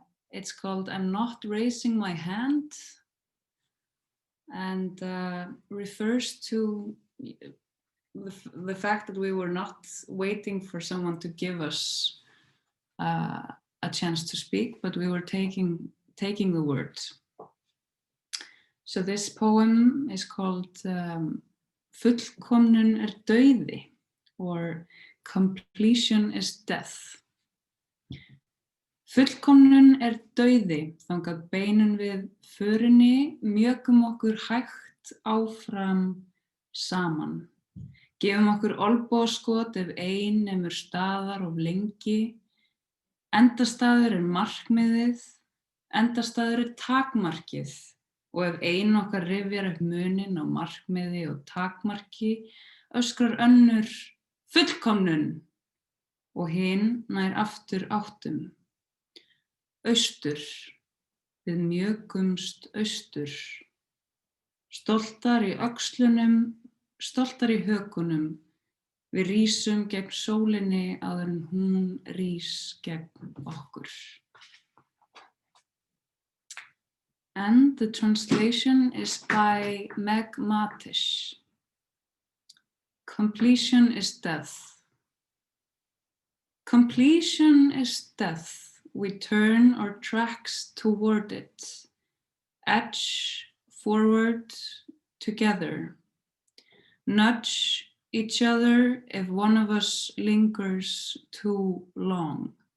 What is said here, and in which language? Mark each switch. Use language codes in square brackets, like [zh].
[en] It's called I'm Not Raising My Hand, and refers to the fact that we were not waiting for someone to give us a chance to speak, but we were taking the words. So this poem is called Fullkomnun dauði, or Completion is Death. [is] Fullkomnun dauði, þangað beinum við förinni, mjökum okkur hægt áfram saman. Gefum okkur olnbogaskot ef ein nemur staðar of lengi. Endastaður markmiðið, endastaður takmarkið. Og ef ein okkar rifjar upp muninn á markmiði og takmarki, öskrar önnur fullkomnun og hin nær aftur áttum. Austur, við mjökumst austur. Stoltar í öxlunum, stoltar í hökunum. Við rísum gegn sólinni áður en hún rís gegn okkur. [en] And the translation is by Meg Matich. Completion is death. Completion is death. We turn our tracks toward it, edge forward together, nudge each other if one of us lingers too long.